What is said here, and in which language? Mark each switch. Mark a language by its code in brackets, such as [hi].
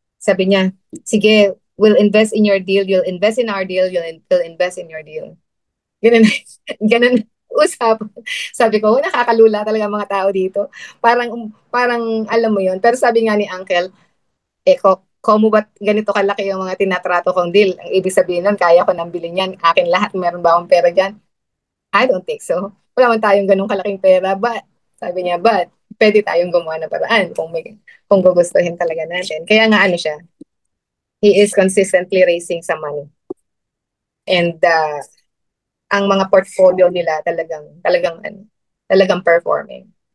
[tl] Sabi niya, sige, [en] we'll invest in your deal, you'll invest in our deal, we'll invest in your deal. [tl] Ganun usap. Sabi ko, nakakalula talaga mga tao dito. Parang alam mo yon. Pero sabi nga ni Uncle, komo ba't ganito kalaki yung mga tinatrato kong deal? Ang ibig sabihin nun, kaya ko nang bilhin yan. Akin lahat, meron ba akong pera dyan? [en] I don't think so. [tl] Wala man tayong ganung kalaking pera. But, sabi niya, pwede tayong gumawa ng paraan kung gugustuhin talaga natin. Kaya nga siya, [en] he is consistently raising some money. [tl] And ang mga portfolio nila talagang performing.